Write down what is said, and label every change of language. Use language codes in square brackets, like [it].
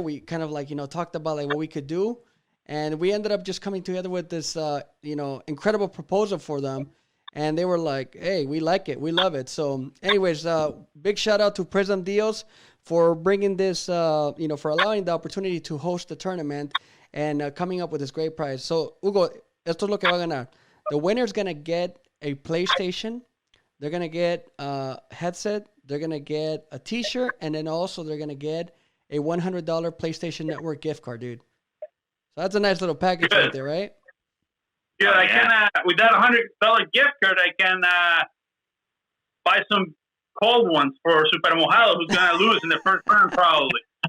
[en] We kind of talked about what we could do, and we ended up just coming together with this incredible proposal for them. And they were like, "Hey, we like it. We love it." So, anyways, big shout out to Prism Deals for bringing this, for allowing the opportunity to host the tournament and coming up with this great prize. So, [es] Hugo, esto es lo que va a ganar. [en] The winner's gonna get a PlayStation. They're gonna get a headset. They're going to get a T-shirt, and then also they're going to get a $100 PlayStation Network gift card, dude. So that's a nice little package right there, right? Yeah, I can, with that $100 gift card, I can buy some cold ones for Super Mojado, who's going to lose in the first round, probably.